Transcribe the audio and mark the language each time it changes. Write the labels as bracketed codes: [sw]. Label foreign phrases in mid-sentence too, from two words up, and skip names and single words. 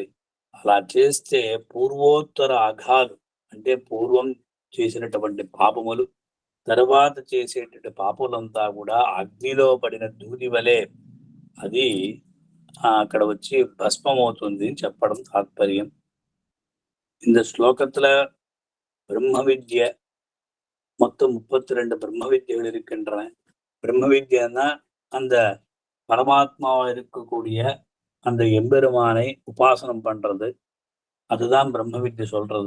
[te] అలా చేస్తే పూర్వోత్తర అఘాలు అంటే పూర్వం చేసినటువంటి పాపములు, తర్వాత చేసేటువంటి పాపములంతా కూడా అగ్నిలో పడిన దూది వలె అది అక్కడ వచ్చి భస్మమవుతుంది చెప్పడం తాత్పర్యం. [ta] இந்த ஸ்லோகத்துல பிரம்ம வித்ய மொத்தம் 32 பிரம்ம வித்யகள் இருக்கின்றன. பிரம்ம வித்யன்னா அந்த பரமாத்மாவா இருக்கக்கூடிய அந்த எம்பெருமானை உபாசனம் பண்றது, அதுதான் பிரம்ம வித்ய சொல்றது.